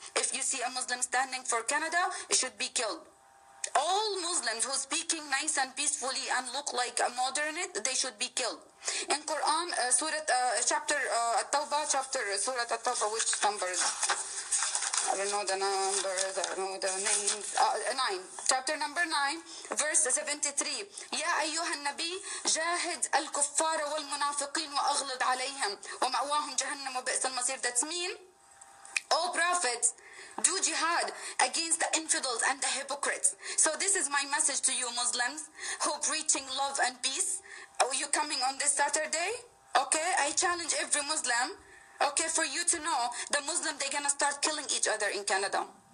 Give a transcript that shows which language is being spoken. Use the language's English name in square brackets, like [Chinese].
[English] If you see a Muslim standing for Canada, it should be killed. All Muslims who speaking nice and peacefully and look like a modernist, they should be killed. In Quran, chapter At-Tawbah, Surah At-Tawbah, which numbers? I don't know the numbers, I don't know the names. 9. Chapter number 9, verse 73. [Arabic] يا أيها النبي جاهد الكفار والمنافقين وأغلظ عليهم ومأواهم جهنم وبئس المصير. [English] That's mean, O prophets, do jihad against the infidels and the hypocrites. So this is my message to you Muslims who preaching love and peace. Are you coming on this Saturday? Okay, I challenge every Muslim, okay, for you to know the Muslim, they're gonna start killing each other in Canada.